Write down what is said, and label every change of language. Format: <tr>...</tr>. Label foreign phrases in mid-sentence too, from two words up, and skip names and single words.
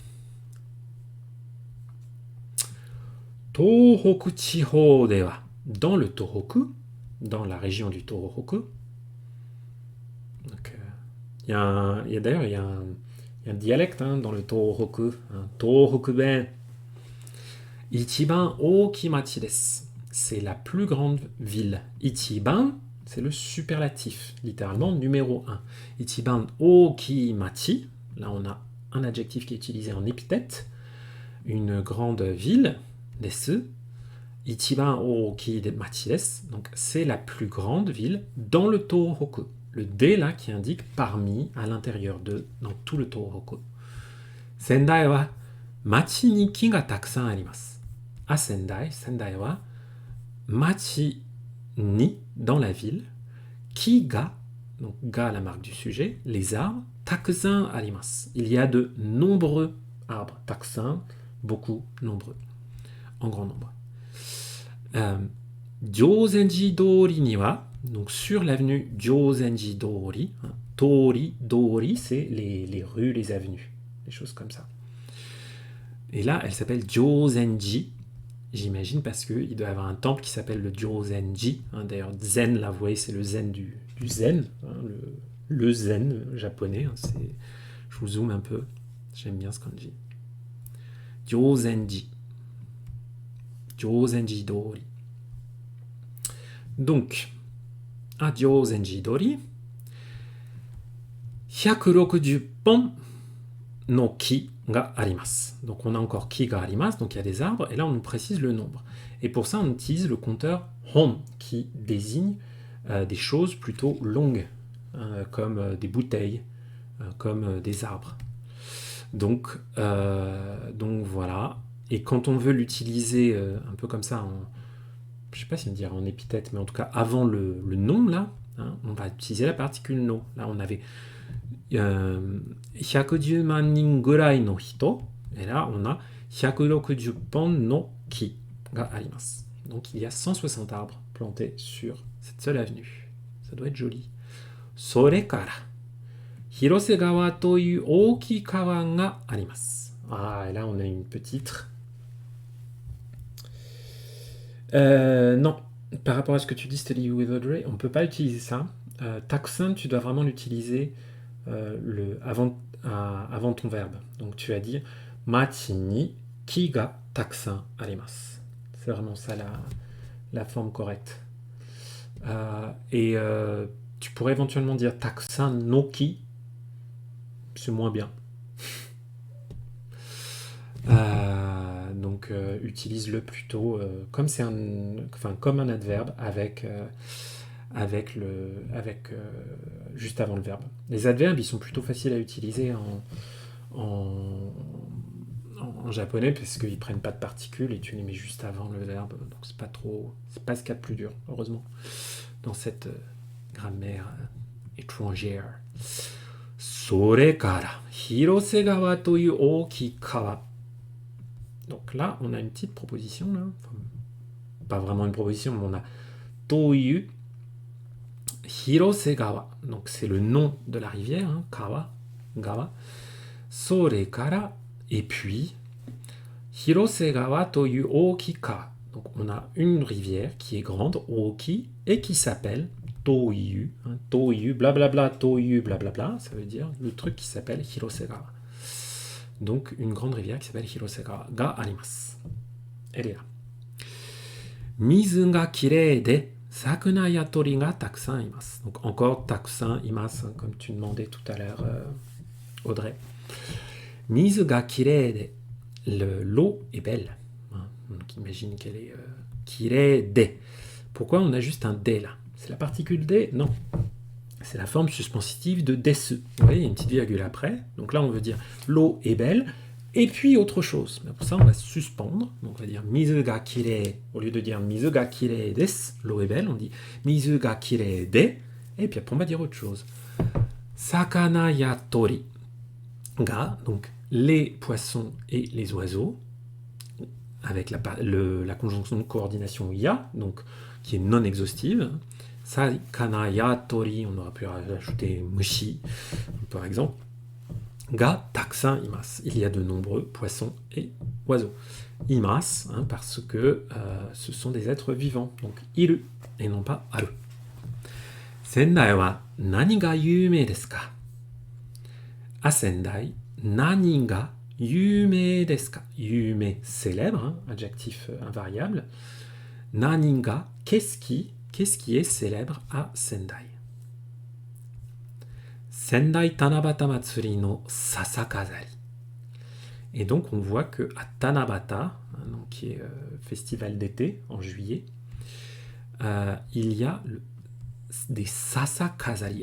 <ja>東北地方では,</ja> <fr>dans le Tohoku, dans la région du Tohoku. Il y a un dialecte hein, dans le Tohoku, Tohoku-ben.</fr> <ja>一番大きい町です.</ja> <fr>C'est la plus grande ville. Ichiban, c'est le superlatif, littéralement numéro 1.</fr> <ja>一番大きい町,</ja> <fr>là on a un adjectif qui est utilisé en épithète, une grande ville.</fr> <ja>です、一番大きい町です,</ja> <fr>donc c'est la plus grande ville dans le Tohoku. Le D là qui indique parmi, à l'intérieur de, dans tout le Tohoku.</fr> <ja>仙台は町に木がたくさんあります.</ja> <fr>À Sendai,</fr> <ja>仙台は町に,</ja> <fr>dans la ville,</fr> <ja>木が,</ja> <fr>donc ga la marque du sujet, les arbres,</fr> <ja>たくさんあります.</ja> <fr>Il y a de nombreux arbres. Takusan, beaucoup, nombreux. En grand nombre.</fr> <ja>定禅寺通りには,</ja> <fr>donc sur l'avenue Jozenji Dori, hein, Dori, c'est les rues, les avenues, des choses comme ça. Et là, elle s'appelle Jozenji, j'imagine parce qu'il doit y avoir un temple qui s'appelle le Jozenji. Hein, d'ailleurs, zen, là, vous voyez, c'est le zen du zen, hein, le zen japonais. Hein, je vous zoome un peu, j'aime bien ce qu'on dit. Jozenji. Jozenji Dori. Donc, à Jozenji Dori,</fr> <ja>160本の木があります.</ja> <fr>Donc, on a encore</fr> <ja>木があります,</ja> <fr>donc il y a des arbres, et là on nous précise le nombre. Et pour ça, on utilise le compteur hon, qui désigne des choses plutôt longues, comme des bouteilles, comme des arbres. Donc voilà. Et quand on veut l'utiliser un peu comme ça, je ne sais pas si on dirait en épithète, mais en tout cas avant le nom, là, hein, on va utiliser la particule no. Là, on avait</fr> <ja>110 万人ぐらいの人.</ja> <fr>Et là, on a</fr> <ja>160 本の木があります.</ja> <fr>Donc, il y a 160 arbres plantés sur cette seule avenue. Ça doit être joli.</fr> <ja>それから、広瀬川という大きい川があります.</ja> <fr>Ah, et là, on a une petite... non, par rapport à ce que tu dis, Steady with Audrey, on ne peut pas utiliser ça. Takusan, tu dois vraiment l'utiliser avant ton verbe. Donc tu vas dire</fr> <ja>町に木がたくさんあります.</ja> <fr>C'est vraiment ça la forme correcte. Tu pourrais éventuellement dire</fr> <ja>たくさんの木.</ja> <fr>C'est moins bien. Donc utilise-le plutôt comme un adverbe avec juste avant le verbe. Les adverbes, ils sont plutôt faciles à utiliser en japonais parce qu'ils prennent pas de particules et tu les mets juste avant le verbe. Donc c'est pas ce qu'il y a de plus dur, heureusement, dans cette grammaire étrangère.</fr> <ja>それから広瀬川という大きい川.</ja> <fr>Donc là, on a une petite proposition, là. Enfin, pas vraiment une proposition, mais on a</fr> <ja>という広瀬川.</ja> <fr>Donc c'est le nom de la rivière, hein,</fr> <ja>川、川. それから,</ja> <fr>et puis</fr> <ja>広瀬川という大きい川.</ja> <fr>Donc on a une rivière qui est grande, Oki, et qui s'appelle Toyu. Hein, Toyu, blablabla, Toyu, blablabla. Ça veut dire le truc qui s'appelle Hirosegawa. Donc une grande rivière qui s'appelle Hirosegawa</fr> <ja>があります.</ja> <fr>Elle est là.</fr> <ja>水がきれいで魚や鳥がたくさんいます.</ja> <fr>Donc encore</fr> <ja>たくさんいます,</ja> <fr>comme tu demandais tout à l'heure, Audrey.</fr> <ja>水がきれいで.</ja> <fr>L'eau est belle. Hein, donc imagine qu'elle est</fr> <ja>きれいで.</ja> <fr>Pourquoi on a juste un de là? C'est la particule de? Non. C'est la forme suspensive de desu. Vous voyez, il y a une petite virgule après. Donc là, on veut dire l'eau est belle. Et puis autre chose. Mais pour ça, on va suspendre. Donc on va dire</fr> <ja>水がきれい.</ja> <fr>Au lieu de dire</fr> <ja>水がきれいです,</ja> <fr>l'eau est belle, on dit</fr> <ja>水がきれいで.</ja> <fr>Et puis après, on va dire autre chose.</fr> <ja>魚や鳥が.</ja> <fr>Donc les poissons et les oiseaux. Avec la conjonction de coordination ya. Donc qui est non exhaustive.</fr> <ja>魚や鳥,</ja> <fr>on aurait pu rajouter mushi, par exemple.</fr> <ja>がたくさんいます.</ja> <fr>Il y a de nombreux poissons et oiseaux. Imasu, hein, parce que ce sont des êtres vivants. Donc iru et non pas aru.</fr> <ja>仙台は何が有名ですか? À Sendai, 何が有名ですか? 有名,</ja> <fr>célèbre, hein, adjectif invariable.</fr> <ja>何が,</ja> <fr>qu'est-ce qui est célèbre à Sendai?</fr> <ja>仙台七夕まつりの笹飾り.</ja> <fr>Et donc on voit que à Tanabata, hein, donc, qui est festival d'été en juillet, il y a des Sasakazari.</fr>